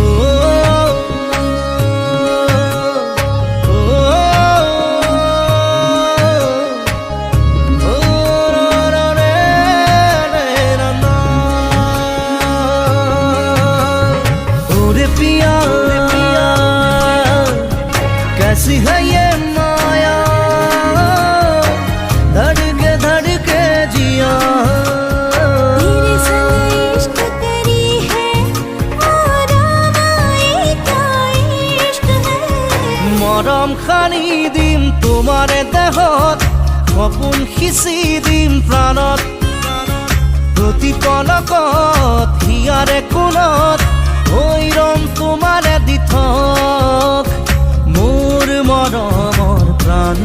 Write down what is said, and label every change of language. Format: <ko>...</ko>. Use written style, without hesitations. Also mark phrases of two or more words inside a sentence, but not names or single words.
<hi>ओ पिया कैसी है ये माया धड़के जिया तेरे संग इश्क करी है और आए क्या इश्क है।</hi> <as>মৰম খানি দিম তোমাৰে দেহত সপোন সিঁচি দিম প্ৰাণত প্ৰতি পলকত হিয়াৰে কোণত হৈৰম তোমাৰে দিঠক মোৰ মৰমৰ প্ৰাণ</as>